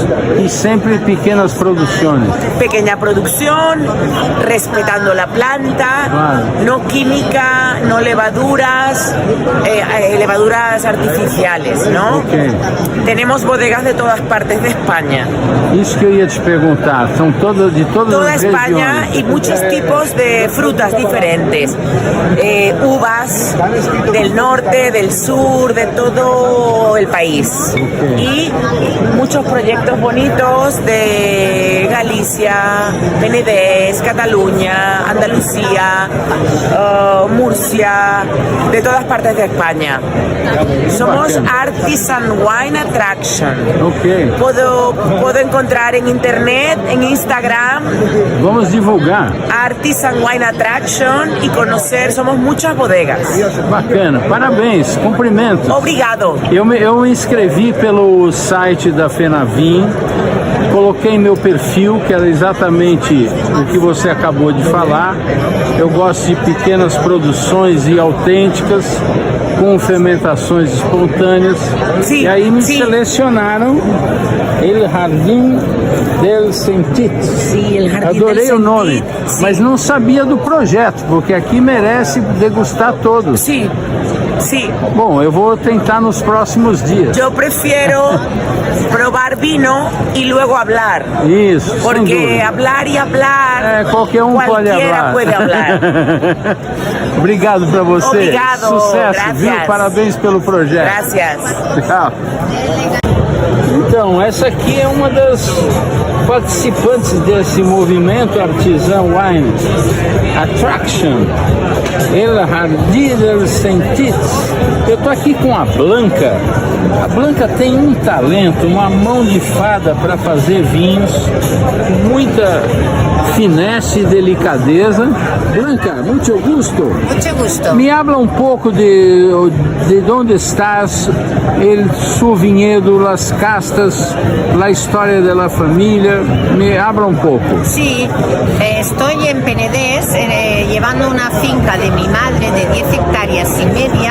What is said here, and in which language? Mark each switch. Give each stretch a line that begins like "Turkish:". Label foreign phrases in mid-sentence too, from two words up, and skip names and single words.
Spanish: Y siempre pequeñas producciones. Pequeña producción, respetando la planta, no química, no levaduras, levaduras artificiales, ¿no? Okay. Tenemos bodegas de todas partes de España.
Portuguese: Isso que eu ia te perguntar, são todas de todas
Spanish: Toda
Portuguese: as España regiões.
Spanish: y muchos tipos de frutas diferentes. Uvas del norte, del sur, de todo el país. Y muchos proyectos bonitos de Galicia, Penedès, Cataluña, Andalucía, Murcia, de todas partes de España. Somos Artisan Wine Attraction. Puedo encontrar en internet, en Instagram.
Portuguese: Vamos divulgar.
Spanish: Artisan Wine Attraction y conocer, somos muchas bodegas.
Portuguese: Bacana, parabéns, cumprimento. Obrigado. Eu me inscrevi pelo site da Fenavin, coloquei meu perfil, que era exatamente o que você acabou de falar. Eu gosto de pequenas produções e autênticas, com fermentações espontâneas. Sim, e aí me selecionaram El Jardim del Sentit. Sim, El Jardim Adorei del o nome, mas não sabia do projeto, porque aqui merece degustar todos. Sim. Sí. Bom, eu vou tentar nos próximos dias.
Spanish: Yo prefiero probar vino y luego hablar.
Portuguese: Isso.
Spanish: Porque hablar y hablar.
Portuguese: Qualquer um pode hablar.
Spanish: Puede hablar.
Portuguese: Obrigado para você. Obrigado. Sucesso,
Spanish: Gracias.
Portuguese: viu? Parabéns pelo projeto.
Spanish: Gracias.
Portuguese: Tchau. Então, essa aqui é uma das participantes desse movimento Artisan Wine Attraction, El Jardim del Sentit. Eu estou aqui com a Blanca. A Blanca tem um talento, uma mão de fada para fazer vinhos, muita finesse e delicadeza. Blanca, muito gusto.
Spanish: Mucho gusto. Me habla un poco de dónde estás, su viñedo, las castas, la historia de la familia. Me habla un poco. Sí, estoy en Penedès llevando una finca de mi madre de 10 hectáreas y media.